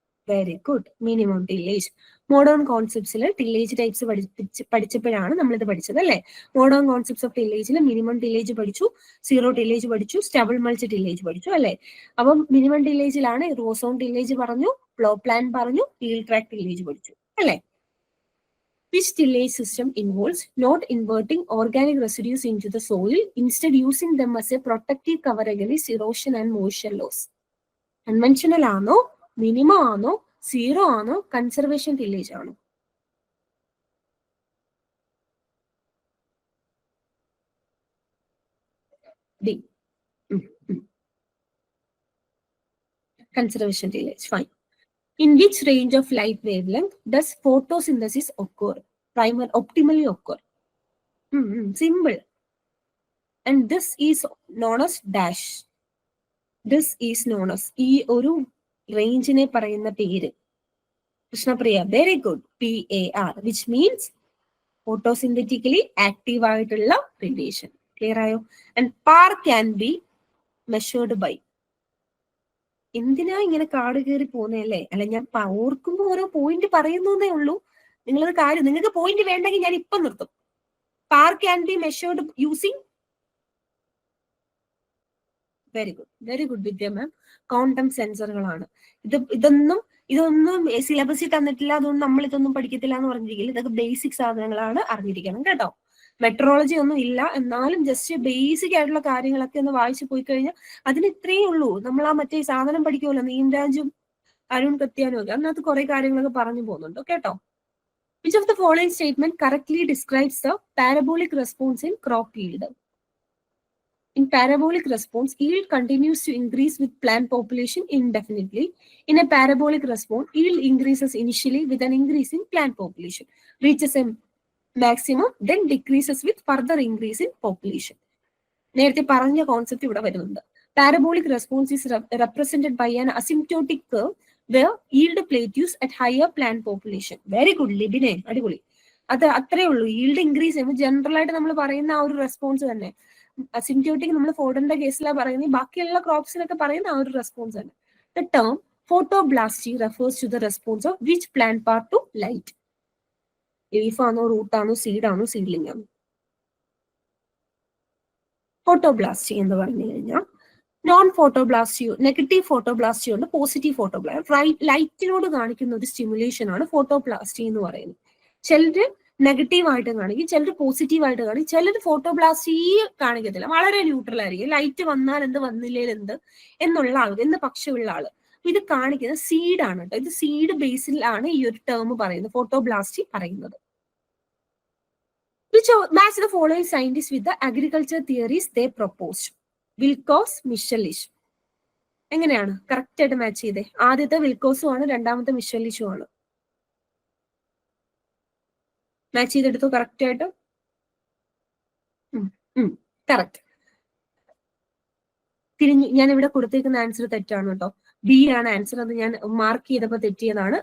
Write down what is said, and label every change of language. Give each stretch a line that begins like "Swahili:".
Malayalam: Very good. Minimum tillage. Modern കോൺസെപ്റ്റ്സിൽ tillage types പഠിച്ചപ്പോഴാണ് നമ്മളിത് പഠിച്ചത് അല്ലേ? Modern concepts of ടില്ലേജിൽ minimum tillage പഠിച്ചു, സീറോ ടില്ലേജ് പഠിച്ചു, സ്റ്റബിൾ മൾച്ച് ടില്ലേജ് പഠിച്ചു അല്ലേ? അപ്പം മിനിമം ടില്ലേജിലാണ് റോസോൺ ടില്ലേജ് പറഞ്ഞു, പ്ലോ പ്ലാൻ പറഞ്ഞു, ഫീൽഡ് ട്രാക്ക് ടില്ലേജ് പഠിച്ചു അല്ലേ?
English: Which tillage system involves not inverting organic residues into the soil, instead using them as a protective cover against erosion and moisture loss?
Malayalam: Conventional ആണോ, minimum ആണോ, zero ആണോ, conservation tillage ആണോ?
English: D. Conservation tillage. Fine. In which range of light wavelength does photosynthesis occur? Optimally occur. Simple. And this is known as dash. This is known as
Malayalam: ഈ ഒരു റേഞ്ചിനെ പറയുന്ന പേര്. Krishnapriya, very good.
English: PAR, which means photosynthetically active
Malayalam: ആയിട്ടുള്ള
English: radiation. Clear
Malayalam: ആയോ?
English: And PAR can be measured by.
Malayalam: എന്തിനാ ഇങ്ങനെ കാട് കയറി പോകുന്നല്ലേ? അല്ല, ഞാൻ ഓർക്കുമ്പോ ഓരോ പോയിന്റ് പറയുന്നേ ഉള്ളൂ. നിങ്ങളത് കാര്യം, നിങ്ങൾക്ക് പോയിന്റ് വേണ്ടെങ്കിൽ ഞാൻ ഇപ്പൊ നിർത്തും.
English: PAR can be measured using, very good, very good Vidya ma'am.
Malayalam: Quantum സെൻസറുകളാണ് ഇതൊന്നും സിലബസിൽ തന്നിട്ടില്ല, അതുകൊണ്ട് നമ്മൾ ഇതൊന്നും പഠിക്കത്തില്ല എന്ന് പറഞ്ഞിരിക്കില്ല. ഇതൊക്കെ ബേസിക് സാധനങ്ങളാണ്, അറിഞ്ഞിരിക്കണം കേട്ടോ. മെട്രോളജി ഒന്നും ഇല്ല, എന്നാലും ജസ്റ്റ് ബേസിക് ആയിട്ടുള്ള കാര്യങ്ങളൊക്കെ ഒന്ന് വായിച്ചു പോയി കഴിഞ്ഞാൽ അതിന് ഇത്രയേ ഉള്ളൂ. നമ്മൾ ആ മറ്റേ സാധനം പഠിക്കുമല്ലോ, നീംരാജും അരുൺ കത്യാനും ഒക്കെ, അതിനകത്ത് കുറെ കാര്യങ്ങളൊക്കെ പറഞ്ഞു പോകുന്നുണ്ട് കേട്ടോ.
English: Which of the following statement correctly describes the parabolic response in crop yield? In parabolic response, yield continues to increase with plant population indefinitely. In a parabolic response, yield increases initially with an increase in plant population, reaches a maximum, then decreases with further increase in population.
Malayalam: നേരത്തെ പറഞ്ഞ concept ഇവിടെ വരുന്നുണ്ട്.
English: Parabolic response is represented by an asymptotic curve where yield plateaus at higher plant population.
Malayalam: Very good, ലിബിനെ, അടിപൊളി. അത് അത്രേ ഉള്ളൂ. yield increase ചെയ്യുമ്പോൾ general ആയിട്ട് നമ്മൾ പറയുന്ന ആ ഒരു റെസ്പോൺസ് തന്നെ. അസിംപ്റ്റോട്ടിക് നമ്മൾ ഫോർഡറിന്റെ കേസിലാണ് പറയുന്നത്, ബാക്കിയുള്ള ക്രോപ്സിനൊക്കെ പറയുന്ന ആ ഒരു റെസ്പോൺസ് തന്നെ.
English: The term photoblasty refers to the response of which plant part to light?
Malayalam: Leaf ആണോ, റൂട്ട് ആണോ, സീഡ് ആണോ, സീഡ്ലിംഗ് ആണോ? ഫോട്ടോബ്ലാസ്റ്റി എന്ന് പറഞ്ഞു കഴിഞ്ഞാൽ നോൺ ഫോട്ടോബ്ലാസ്റ്റി, നെഗറ്റീവ് ഫോട്ടോബ്ലാസ്റ്റി ഉണ്ട്, പോസിറ്റീവ് ഫോട്ടോബ്ലാസ്റ്റി. ലൈറ്റിനോട് കാണിക്കുന്ന ഒരു സ്റ്റിമുലേഷൻ ആണ് ഫോട്ടോബ്ലാസ്റ്റി എന്ന് പറയുന്നത്. ചിലര് നെഗറ്റീവ് ആയിട്ട് കാണിക്കും, ചിലർ പോസിറ്റീവ് ആയിട്ട് കാണിക്കും, ചിലർ ഫോട്ടോബ്ലാസ്റ്റി കാണിക്കത്തില്ല, വളരെ ന്യൂട്രൽ ആയിരിക്കും. ലൈറ്റ് വന്നാൽ എന്ത്, വന്നില്ലേൽ എന്ത് എന്നുള്ള ആൾ, എന്ത് പക്ഷമുള്ള ആള്. ഇത് കാണിക്കുന്ന സീഡ് ആണ് കേട്ടോ. ഇത് സീഡ് ബേസിലാണ് ഈ ഒരു ടേം പറയുന്നത്, ഫോട്ടോബ്ലാസ്റ്റി പറയുന്നത്.
English: Which match the following scientists with the agriculture theories they proposed?
Malayalam: വിൽക്കോസ്, മിഷലിഷ്. എങ്ങനെയാണ് കറക്റ്റ് ആയിട്ട് മാച്ച് ചെയ്തേ? ആദ്യത്തെ വിൽക്കോസും ആണ്, രണ്ടാമത്തെ മിഷലിഷും ആണ്. മാച്ച് ചെയ്തെടുത്തു കറക്റ്റ് ആയിട്ട്. കറക്റ്റ്. ഞാൻ ഇവിടെ കൊടുത്തേക്കുന്ന ആൻസർ തെറ്റാണ് കേട്ടോ. ബി ആണ് ആൻസർ. അത് ഞാൻ മാർക്ക് ചെയ്തപ്പോൾ തെറ്റിയതാണ്.